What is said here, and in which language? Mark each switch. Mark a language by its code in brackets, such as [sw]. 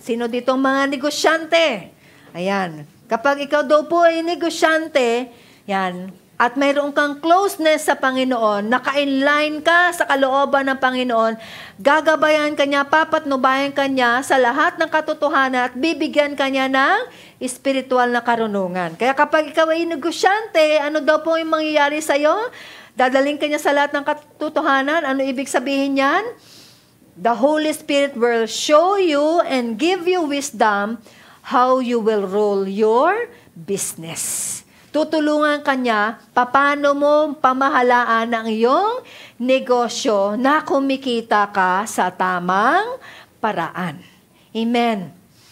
[tl] Sino dito ang mga negosyante? Ayan. Kapag ikaw daw po ay negosyante, yan, at mayroon kang closeness sa Panginoon, naka-inline ka sa kalooban ng Panginoon, gagabayan ka niya, papatnubayan ka niya sa lahat ng katotohanan at bibigyan ka niya ng espiritual na karunungan. Kaya kapag ikaw ay negosyante, ano daw po yung mangyayari sa'yo? Dadaling ka niya sa lahat ng katotohanan. Ano ibig sabihin niyan? [en] The Holy Spirit will show you and give you wisdom how you will rule your business. [tl] Tutulungan ka niya paano mo pamahalaan ang iyong negosyo na kumikita ka sa tamang paraan. Amen.